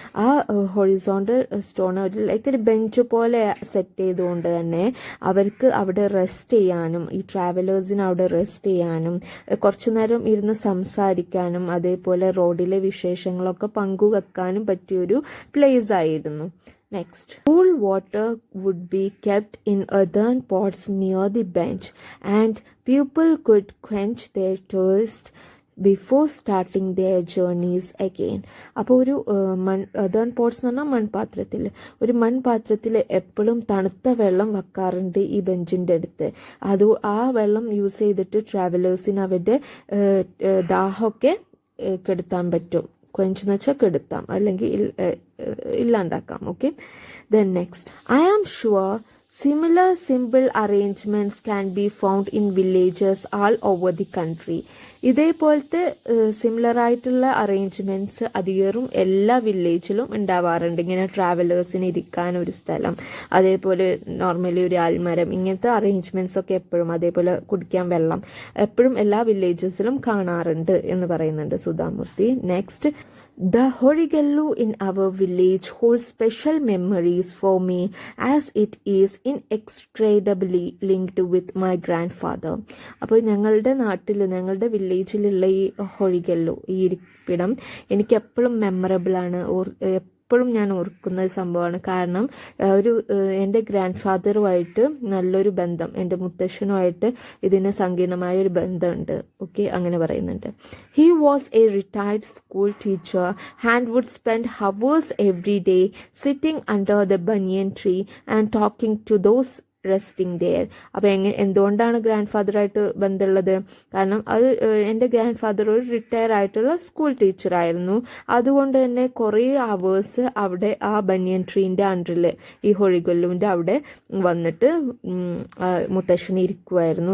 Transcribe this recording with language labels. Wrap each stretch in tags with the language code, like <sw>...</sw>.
<ml>ആ horizontal stone ഒരു bench പോലെ സെറ്റ് ചെയ്തുകൊണ്ട് തന്നെ അവർക്ക് അവിടെ റെസ്റ്റ് ചെയ്യാനും, ഈ ട്രാവലേഴ്സിന് അവിടെ റെസ്റ്റ് ചെയ്യാനും, കുറച്ചു നേരം ഇരുന്ന് സംസാരിക്കാനും, അതേപോലെ റോഡിലെ വിശേഷങ്ങളൊക്കെ പങ്കുവെക്കാനും പറ്റിയൊരു പ്ലേസ് ആയിരുന്നു.</ml> <en>Next, cool water would be kept in earthen pots near the bench, and people could quench their thirst before starting their journeys again.</en> <ml>അപ്പോൾ ഒരു earthen pots എന്ന് പറഞ്ഞാൽ മൺപാത്രത്തിൽ, ഒരു മൺപാത്രത്തിൽ എപ്പോഴും തണുത്ത വെള്ളം വെക്കാറുണ്ട് ഈ ബെഞ്ചിൻ്റെ അടുത്ത്. ആ വെള്ളം യൂസ് ചെയ്തിട്ട് ട്രാവലേഴ്സിന് അവരുടെ ദാഹമൊക്കെ കെടുത്താൻ പറ്റും. ക്വെഞ്ചെന്ന് വെച്ചാൽ കെടുത്താം, അല്ലെങ്കിൽ ഇല്ലാണ്ടാക്കാം, okay.</ml> <en>Then next, I am sure similar simple arrangements can be found in villages all over the country.</en> <ml>ഇതേപോലത്തെ സിമിലർ ആയിട്ടുള്ള അറേഞ്ച്മെൻറ്റ്സ് അധികവും എല്ലാ വില്ലേജിലും ഉണ്ടാവാറുണ്ട്. ഇങ്ങനെ ട്രാവലേഴ്സിന് ഇരിക്കാൻ ഒരു സ്ഥലം, അതേപോലെ നോർമലി ഒരു ആൽമരം, ഇങ്ങനത്തെ അറേഞ്ച്മെൻറ്റ്സ് ഒക്കെ എപ്പോഴും, അതേപോലെ കുടിക്കാൻ വെള്ളം എപ്പോഴും എല്ലാ വില്ലേജസിലും കാണാറുണ്ട് എന്ന് പറയുന്നുണ്ട് Sudha Murty.</ml> <en>Next, the horigallu in our village holds special memories for me as it is inextricably linked with my grandfather.</en> <ml>അപ്പോൾ ഞങ്ങളുടെ നാട്ടിൽ, ഞങ്ങളുടെ വില്ലേജിലുള്ള ഈ ഹൊറിഗല്ലു, ഈ ഇരിപ്പിടം എനിക്ക് എപ്പോഴും മെമ്മറബിൾ ആണ്, എപ്പോഴും ഞാൻ ഓർക്കുന്ന ഒരു സംഭവമാണ്. കാരണം എൻ്റെ ഗ്രാൻഡ് ഫാദറുമായിട്ട് നല്ലൊരു ബന്ധം, എൻ്റെ മുത്തശ്ശനുമായിട്ട് ഇതിന് സങ്കീർണമായ ഒരു ബന്ധമുണ്ട്, ഓക്കെ, അങ്ങനെ പറയുന്നുണ്ട്.</ml> <en>He was a retired school teacher and would spend hours every day sitting under the banyan tree and talking to those resting there.</en> <ml>അപ്പോൾ എന്തുകൊണ്ടാണ് ഗ്രാൻഡ് ഫാദറായിട്ട് ബന്ധമുള്ളത്? കാരണം അത് എൻ്റെ ഗ്രാൻഡ് ഫാദർ ഒരു റിട്ടയർ ആയിട്ടുള്ള സ്കൂൾ ടീച്ചറായിരുന്നു. അതുകൊണ്ട് തന്നെ കുറേ അവേഴ്സ് അവിടെ ആ ബനിയൻ ട്രീൻ്റെ അണ്ടറിൽ, ഈ ഹൊറിഗല്ലുവിൻ്റെ അവിടെ വന്നിട്ട് മുത്തശ്ശന് ഇരിക്കുമായിരുന്നു.</ml>